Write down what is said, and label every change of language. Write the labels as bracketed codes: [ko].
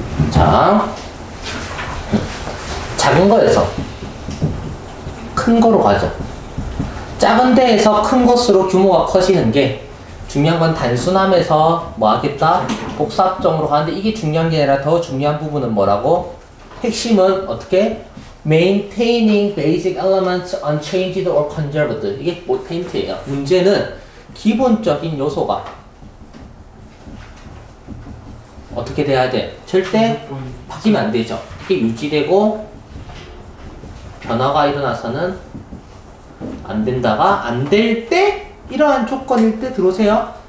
[ko] 자, 작은 거에서 큰 거로 가죠. 작은 데에서 큰 것으로 규모가 커지는 게, 중요한 건 단순함에서 뭐 하겠다? 복사점으로 가는데, 이게 중요한 게 아니라 더 중요한 부분은 뭐라고? 핵심은 어떻게? [en] Maintaining basic elements unchanged or conserved. [ko] 이게 뭐 페인트예요. 문제는 기본적인 요소가 어떻게 돼야 돼? 절대 바뀌면 안 되죠. 이게 유지되고 변화가 일어나서는 안 된다가, 안 될 때, 이러한 조건일 때 들어오세요.